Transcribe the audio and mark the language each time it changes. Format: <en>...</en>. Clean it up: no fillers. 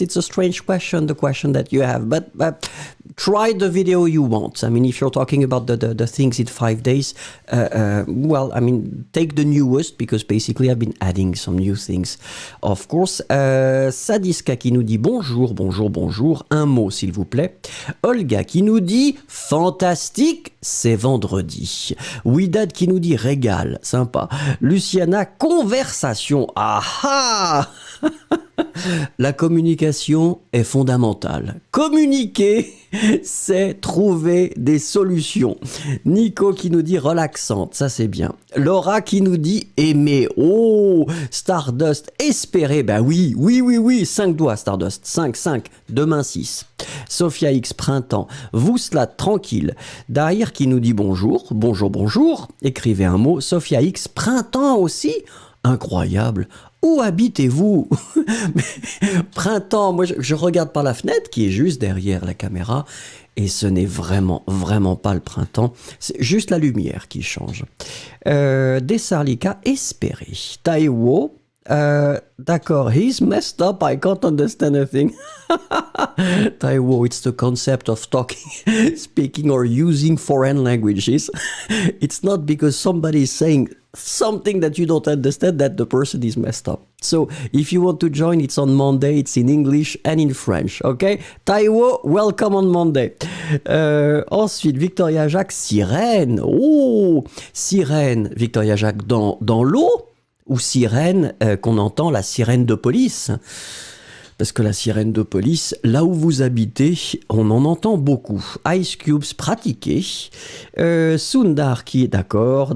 <en>It's a strange question, the question that you have. But try the video you want. I mean, if you're talking about the things in 5 days, well, I mean, take the newest, because basically I've been adding some new things, of course.</en> <fr>Sadiska qui nous dit bonjour, bonjour, bonjour. Un mot, s'il vous plaît. Olga qui nous dit fantastique, c'est vendredi. Widad qui nous dit régal, sympa. Luciana, conversation. Ah! La communication est fondamentale. Communiquer, c'est trouver des solutions. Nico qui nous dit relaxante, ça c'est bien. Laura qui nous dit aimer. Oh, Stardust, espérer. Ben oui, 5 doigts Stardust. 5, demain 6. Sophia X, printemps. Vouslat, tranquille. Dahir qui nous dit bonjour, bonjour. Écrivez un mot. Sophia X, printemps aussi. Incroyable. Où habitez-vous? Printemps, moi je regarde par la fenêtre qui est juste derrière la caméra et ce n'est vraiment pas le printemps, c'est juste la lumière qui change. Dessarlika, espérer.</fr> <en>Taiwo,</en> <fr>d'accord,</fr> <en>he's messed up, I can't understand a thing. Taiwo, it's the concept of talking, speaking or using foreign languages. It's not because somebody is saying something that you don't understand that the person is messed up. So, if you want to join, it's on Monday, it's in English and in French, okay? Taiwo, welcome on Monday.</en> <fr>Ensuite, Victoria Jacques, sirène. Oh, sirène, Victoria Jacques, dans l'eau ou sirène qu'on entend, la sirène de police? Parce que la sirène de police, là où vous habitez, on en entend beaucoup. Ice Cubes pratiqués. Sundar qui est d'accord.</fr>